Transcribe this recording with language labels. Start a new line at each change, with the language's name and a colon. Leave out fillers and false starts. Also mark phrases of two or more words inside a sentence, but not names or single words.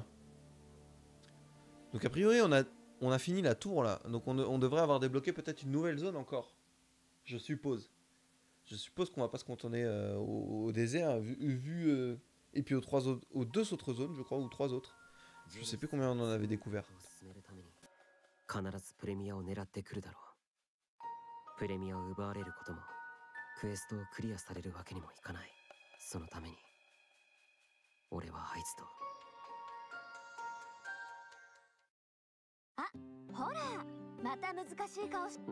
French: Donc a priori, on a fini la tour là, donc on devrait avoir débloqué peut-être une nouvelle zone encore. Je suppose. Je suppose qu'on va pas se cantonner au désert, et puis aux deux autres zones, je crois, ou 3 autres. Je sais plus combien on en avait découvert.
Japanese: 必ずプレミアを狙ってくるだろう。プレミアを奪われることも、クエストをクリアされるわけにもいかない。そのために、俺はあいつと。あ、ほら、また難しい顔し。